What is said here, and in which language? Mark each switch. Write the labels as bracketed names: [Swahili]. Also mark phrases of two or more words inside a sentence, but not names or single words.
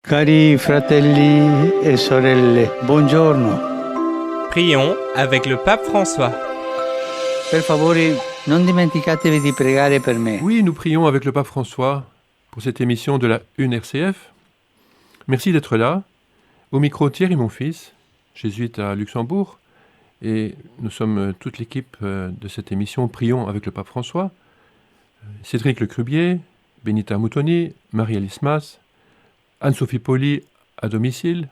[Italian] Cari fratelli e sorelle, buongiorno. [French] Prions avec le pape François. [Italian] Per favore, non dimenticatevi di pregare per me. [French] Oui, nous prions avec le pape François pour cette émission de la Une RCF. Merci d'être là. Au micro, Thierry, mon fils, jésuite à Luxembourg. Et nous sommes toute l'équipe de cette émission Prions avec le pape François. Cédric Lecrubier, Benita Moutoni, Marie-Alice Mas, Anne-Sophie Poli à domicile.